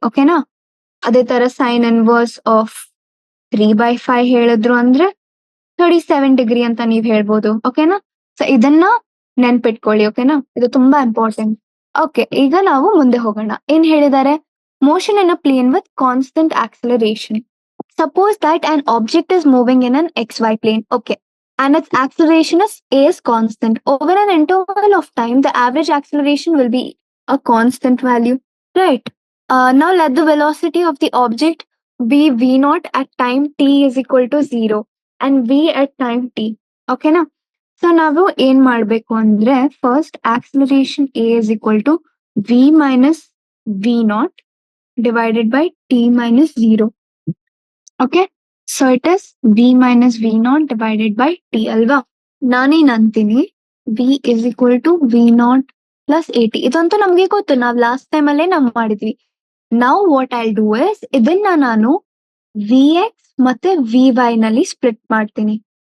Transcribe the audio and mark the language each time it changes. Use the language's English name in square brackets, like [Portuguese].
[Kannada] ಓಕೆನಾ, ಅದೇ ತರ ಸೈನ್ ಇನ್ವರ್ಸ್ ಆಫ್ 3/5 ಹೇಳಿದ್ರು ಅಂದ್ರೆ 37 ಡಿಗ್ರಿ ಅಂತ ನೀವ್ ಹೇಳ್ಬೋದು. ಓಕೆನಾ, ಸೊ ಇದನ್ನ ನೆನ್ಪಿಟ್ಕೊಳ್ಳಿ. ಓಕೆನಾ, ಇದು ತುಂಬಾ ಇಂಪಾರ್ಟೆಂಟ್. ಓಕೆ, ಈಗ ನಾವು ಮುಂದೆ ಹೋಗೋಣ. ಏನ್ ಹೇಳಿದ್ದಾರೆ, [English] Motion in a plane with constant acceleration. Suppose that an object is moving in an xy plane, okay, and its acceleration is a is constant. Over an interval of time, the average acceleration will be a constant value, right? Now let the velocity of the object be v naught at time t is equal to 0 and v at time t. Okay na? So [Kannada] ನಾವು ಏನ್ ಮಾಡ್ಬೇಕು ಅಂದ್ರೆ, [English] first acceleration a is equal to v minus v naught divided by t minus 0. Okay, so it is v minus v naught divided by t ಅಲ್ವಾ. [Kannada] ನಾನೇನ್ ಅಂತೀನಿ, [English] V is equal to v naught plus a t. [Kannada] ಇದಂತೂ ನಮ್ಗೆ ಗೊತ್ತು, ನಾವ್ last time ಅಲ್ಲೇ ನಾವು ಮಾಡಿದ್ವಿ. [English] now what I do is, [Kannada] ಇದನ್ನ ನಾನು ವಿ ಎಕ್ಸ್ ಮತ್ತೆ ವಿ ವೈ ನಲ್ಲಿ ಸ್ಪ್ಲಿಟ್ ಮಾಡ್ತೀನಿ.